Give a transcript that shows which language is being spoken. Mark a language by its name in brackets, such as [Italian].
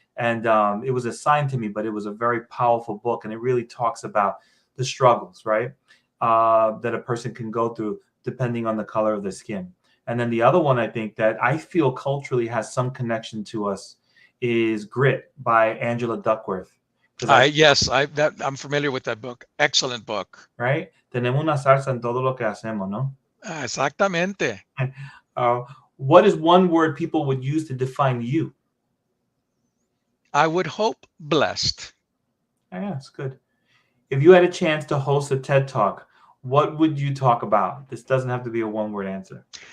[English] And it was assigned to me, but it was a very powerful book, and it really talks about the struggles, right, that a person can go through depending on the color of the skin. And then the other one I think that I feel culturally has some connection to us is Grit by Angela Duckworth. I'm familiar with that book. Excellent book. Right? [Spanish] Tenemos una salsa en todo lo que hacemos, ¿no? Exactamente. [English] What is one word people would use to define you? I would hope blessed. Yeah, that's good. If you had a chance to host a TED Talk, what would you talk about? This doesn't have to be a 1-word answer.